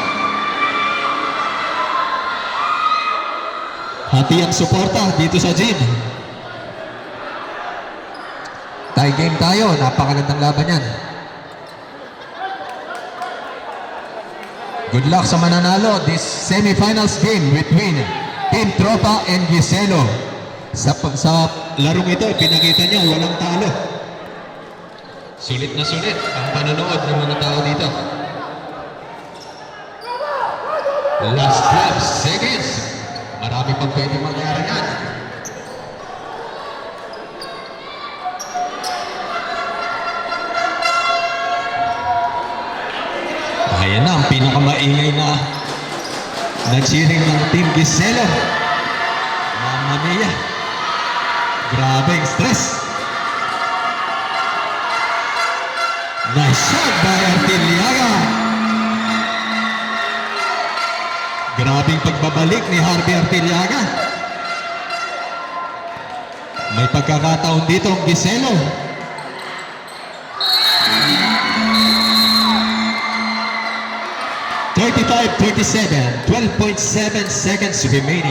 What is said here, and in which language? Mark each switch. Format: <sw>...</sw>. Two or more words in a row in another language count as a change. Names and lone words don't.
<tl>Hati ang suporta dito sa gym.</tl> <en>Tie game</en> <tl>tayo. Napakagandang laban yan.</tl> <en>Good luck</en> <tl>sa mananalo</tl> <en>this semifinals game between Team Tropa and Giselo.</en> <tl>Sa larong ito, pinakita niya walang talo. Sulit na sulit ang panonood ng mga tao dito.</tl> <en>Last 12 seconds.</en> <tl>Marami pang pwede mangyari yan. Ayan na ang pinakamaingay na cheering ng Team Giselo.</tl> <it>Mamma mia.</it> <tl>Grabe ang stress.</tl> <en>Nice shot by Artiliaga.</en> <tl>Grabing pagbabalik ni Harvey Artiliaga. May pagkakataon dito ang Giselo.</tl> <en>(35-37), 12.7 seconds remaining.</en>